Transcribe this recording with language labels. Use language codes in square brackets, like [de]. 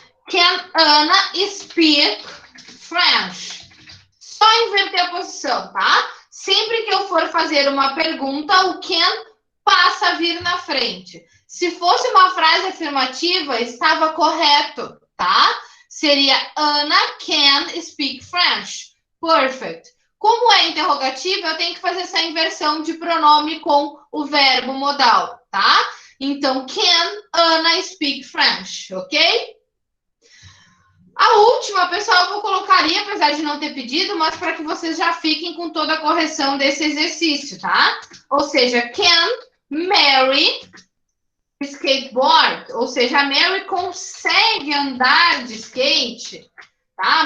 [en] Can Anna speak French? [pt] Só inverter a posição, tá? Sempre que eu for fazer uma pergunta, o can passa a vir na frente. Se fosse uma frase afirmativa, estava correto, tá? [en] Seria Anna can speak French. Perfect. [pt] Como é interrogativo, eu tenho que fazer essa inversão de pronome com o verbo modal, tá? [en] Então, can Anna speak French, ok? [pt] A última, pessoal, eu vou colocar ali, apesar de não ter pedido, mas para que vocês já fiquem com toda a correção desse exercício, tá? Ou seja, [en] can Mary skateboard? [pt] Ou seja, a Mary consegue andar de skate, tá?